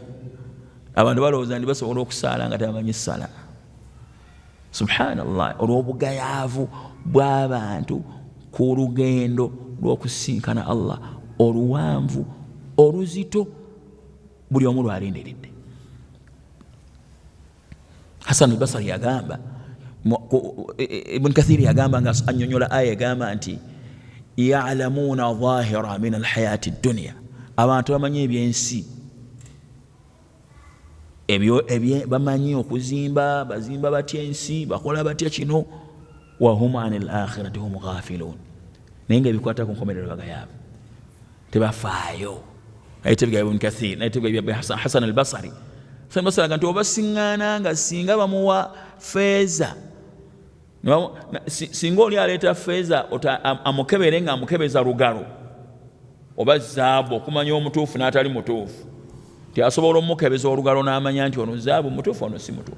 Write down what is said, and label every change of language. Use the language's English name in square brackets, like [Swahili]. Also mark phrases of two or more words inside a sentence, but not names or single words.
[Ganda] Abantu balowooza nti basobola okusaala nga tebamanyi ssala. Subhanallah, olw'obugayaavu bw'abantu ku lugendo lw'okusinkana Allah oluwanvu oluzito buli omu lwalindiridde. Hasan al-Basri yagamba, Ibn Kathir yagamba nga annyonnyola aya yagamba nti [Arabic] يعلمون ظاهرا من الحياة الدنيا, [Ganda] abantu bamanyi ebyensi, bamanyi okuzimba, bazimba batya ensi, bakola batya kino, [Arabic] وهم عن الآخرة هم غافلون, [Ganda] naye nga ebikwata ku nkomerero bagayaavu. tebafaayo. Ayitibwa Ibn Kathir, ayitibwa Hasan al-Basri. Hasan al-Basri nti obasiŋŋaana nga singa bamuwa feeza, singa oli aleeta feeza amukebere nga amukebeza lugalo oba zaabu okumanya omutuufu n'atali mutuufu, asobola omukebeza olugalo n'amanya nti ono zaabu mutuufu ono si mutuufu.